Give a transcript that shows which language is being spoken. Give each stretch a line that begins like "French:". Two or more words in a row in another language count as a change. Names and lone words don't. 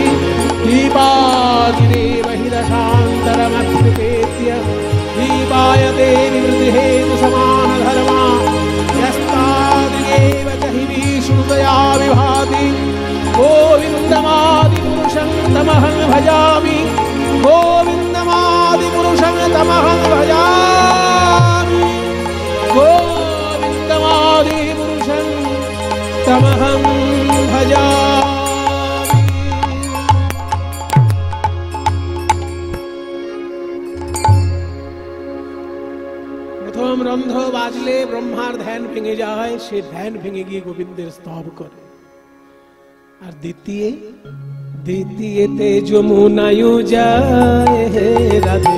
Sanskrit: दीपादिरेव हि दशान्तरमभ्युपेत्य दीपायते निवृत्तिहेतु समानधर्मा यस्तादिरेव च हि विष्णुतया विभाति गोविन्दमादिपुरुषं तमहं भजामि गोविन्दमादिपुरुषं तमहं भजामि गोविन्दमादिपुरुषं तमहं भजामि।
Bangla: প্রথম রন্ধ্র বাজলে ব্রহ্মার ধ্যান ভেঙে যায়, সে ধ্যান ভেঙে গিয়ে গোবিন্দের স্তব করে। আর দ্বিতীয়তে যমুনায়ু যায় হে রাধে,